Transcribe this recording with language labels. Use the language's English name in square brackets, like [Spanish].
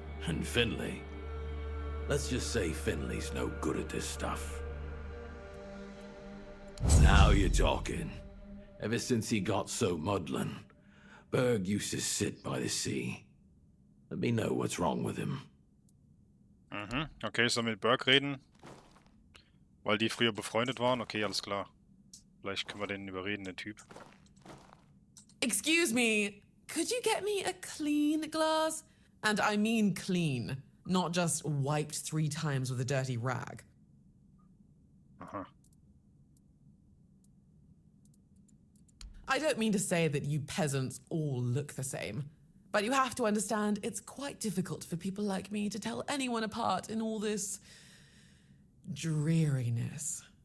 [English] And Finley, let's just say Finley's no good at this stuff. Now you're talking. Ever since he got so maudlin, Berg used to sit by the sea. Let me know what's wrong with him. Mhm. [German] Okay, ich soll mit Berg reden. Weil die früher befreundet waren. Okay, alles klar. Vielleicht können wir den überreden, den Typ. [English] Excuse me, could you get me a clean glass? And I mean clean, not just wiped 3 times with a dirty rag. Aha. I don't mean to say that you peasants all look the same, but you have to understand it's quite difficult for people like me to tell anyone apart in all this dreariness.